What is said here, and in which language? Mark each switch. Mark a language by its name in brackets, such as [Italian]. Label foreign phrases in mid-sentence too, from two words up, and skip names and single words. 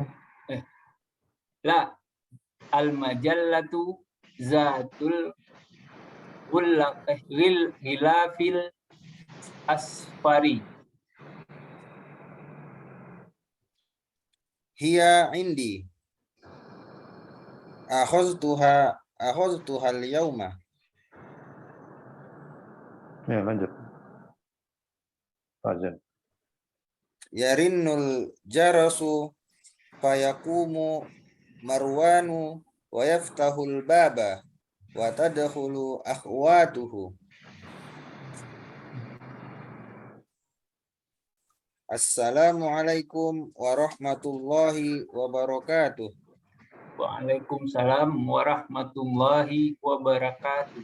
[Arabic] لا المجلة ذات الغلاف الأصفر. هي عندي. أخذتها اليوم. [Indonesian] Ya, lanjut. Fazil. [Arabic] يرن الجرس فيقوم مروان ويفتح الباب وتدخل أخواته. السلام عليكم ورحمة الله وبركاته. وعليكم السلام ورحمة الله وبركاته.